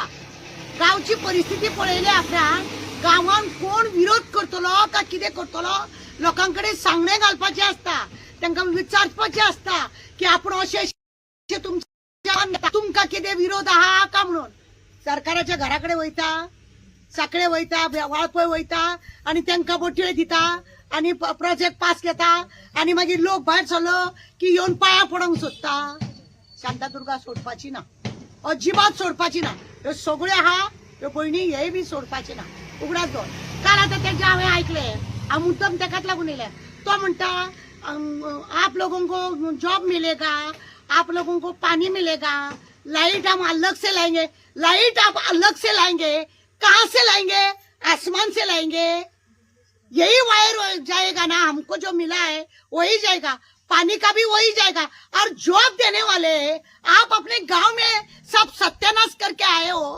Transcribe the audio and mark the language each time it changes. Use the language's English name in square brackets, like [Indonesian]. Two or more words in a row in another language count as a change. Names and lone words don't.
[Konkani] गांवची परिस्थिती पळयल्या उपरांत गांवान कोण विरोध करतलो का कितें करतलो लोकांकडे सांगणे घालपाचे आसता तांकां विचारपाचें आसता की आपण अशें तुमकां कितें विरोध आहा का म्हणून सरकाराच्या घराकडे वयता साकळे वयता वाळपय वयता आनी तांकां बोटयो दिता आनी प्रोजेक्ट पास घेता आनी मागीर लोक भायर सरलो की येवन पांयां पडोंक सोदता। शांतादुर्गा सोडपाची ना अजिबात सोडपाची ना ह्यो सगळ्यो आहा ह्यो भयणी हेय बी सोडपाचे ना उगडास दोन। काल आतां तेजे हांवें आयकले हांव मुद्दम ताकाच लागून येयले तो म्हणटा [Hindi] आप लोगों को जॉब मिलेगा आप लोगों को पानी मिलेगा लाइट हम अलग से लाएंगे लाइट आप अलग से लाएंगे कहाँ से लाएंगे आसमान से लाएंगे यही वायर जाएगा ना हमको जो मिला है वही जाएगा पानी का भी वही जाएगा और जॉब देने वाले आप अपने गांव में सब सत्यानाश करके आए हो।